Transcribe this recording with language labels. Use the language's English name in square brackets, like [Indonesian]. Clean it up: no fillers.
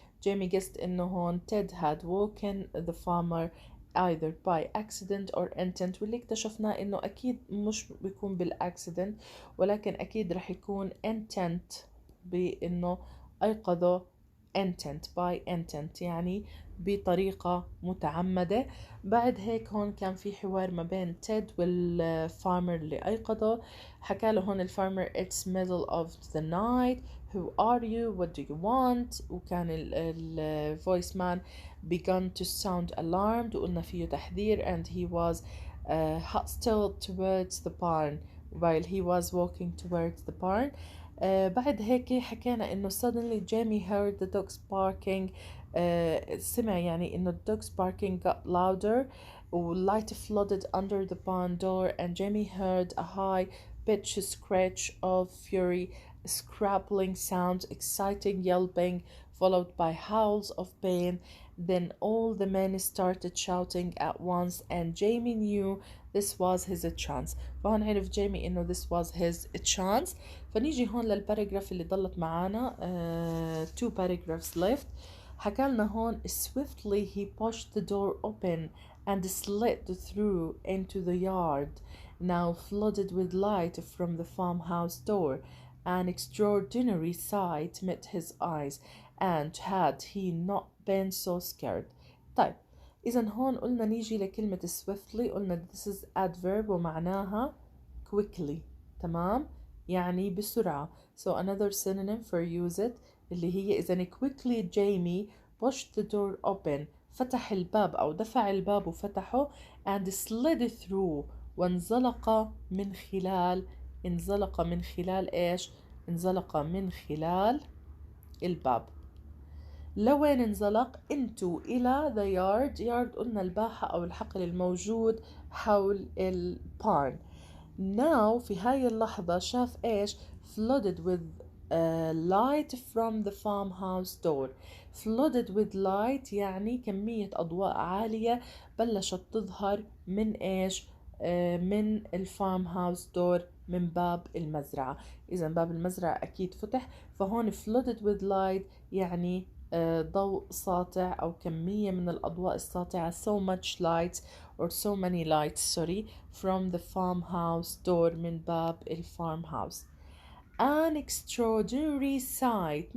[Arabic] جيمي guessed إنه هون [English] Ted had woken the farmer either by accident or intent، [Arabic] واللي اكتشفناه إنه أكيد مش بيكون بالaccident، ولكن أكيد رح يكون intent بإنه أيقظه. [English] intent by intent [Arabic] يعني بطريقة متعمدة. بعد هيك هون كان في حوار ما بين تيد والفارمر اللي أيقظه. حكى له هون الفارمر [English] it's middle of the night, who are you, what do you want. [Arabic] وكان الفويس مان [English] begun to sound alarmed، [Arabic] وقلنا فيه تحذير [English] and he was hostile towards the barn while he was walking towards the barn. [Arabic] بعد هيك حكينا انه [English] suddenly Jamie heard the dogs barking. [Arabic] سمع يعني انه [English] dogs barking got louder light flooded under the barn door and Jamie heard a high pitched screech of fury, scrabbling sounds, exciting yelping followed by howls of pain. Then all the men started shouting at once and Jamie knew this was his chance. [Arabic] فهون عرف جيمي انه [English] this was his chance. [Arabic] فنيجي هون للباراجراف اللي ضلت معانا [English] two paragraphs left. [Arabic] حكى لنا هون [English] swiftly he pushed the door open and slid through into the yard now flooded with light from the farmhouse door. An extraordinary sight met his eyes and had he not been so scared. [Arabic] طيب إذا هون قلنا نيجي لكلمة swiftly، قلنا [English] this is adverb [Arabic] ومعناها quickly، تمام؟ يعني بسرعة. [English] So another synonym for use it [Arabic] اللي هي إذا [English] quickly Jamie pushed the door open، [Arabic] فتح الباب أو دفع الباب وفتحه [English] and slid through، [Arabic] وانزلق من خلال، انزلق من خلال إيش؟ انزلق من خلال الباب. لوين انزلق؟ into إلى the yard. yard قلنا الباحة أو الحقل الموجود حول البارن. [English] now [Arabic] في هاي اللحظة شاف إيش؟ [English] flooded with light from the farmhouse door. flooded with light [Arabic] يعني كمية أضواء عالية بلشت تظهر من إيش؟ من الفارم هاوس دور، من باب المزرعة. إذا باب المزرعة أكيد فتح، فهون flooded with light يعني ضوء ساطع أو كمية من الأضواء الساطعة [English] so much light or so many lights sorry from the farmhouse door [Arabic] من باب الفارم [English] an extraordinary sight.